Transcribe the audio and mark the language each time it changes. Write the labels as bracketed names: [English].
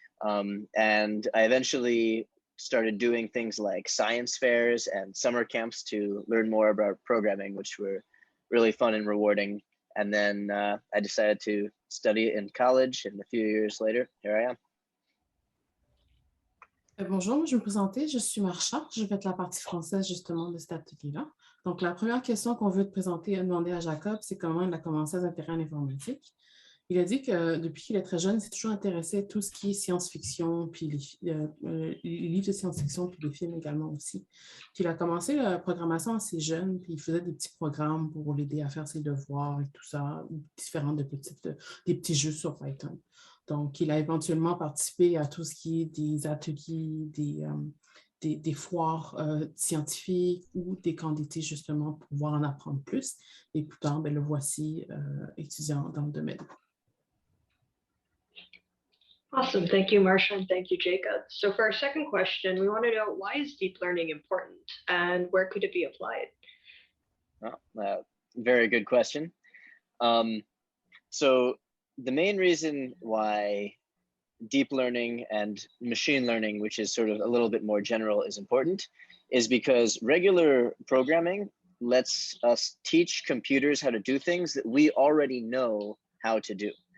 [English] And I eventually started doing things like science fairs and summer camps to learn more about programming, which were really fun and rewarding. And then I decided to study it in college, and a few years later, here I am. [French] Bonjour, je vais me présenter, je suis Marcha, je vais être la partie française justement de cet atelier-là. Donc, la première question qu'on veut te présenter, demander à Jacob, c'est comment il a commencé à s'intéresser à l'informatique. Il a dit que depuis qu'il est très jeune, il s'est toujours intéressé à tout ce qui est science-fiction, puis les livres de science-fiction, puis les films également aussi. Puis il a commencé la programmation assez jeune, puis il faisait des petits programmes pour l'aider à faire ses devoirs et tout ça, différents des petits jeux sur Python. Donc, il a éventuellement participé à tout ce qui est des ateliers, des foires scientifiques ou des candidatés justement pour pouvoir en apprendre plus. Et plus tard, le voici étudiant dans le domaine. [English] Awesome. Thank you, Marcia, and thank you, Jacob. So for our second question, we want to know, why is deep learning important and where could it be applied? Very good question. So the main reason why deep learning and machine learning, which is sort of a little bit more general, is important is because regular programming lets us teach computers how to do things that we already know how to do.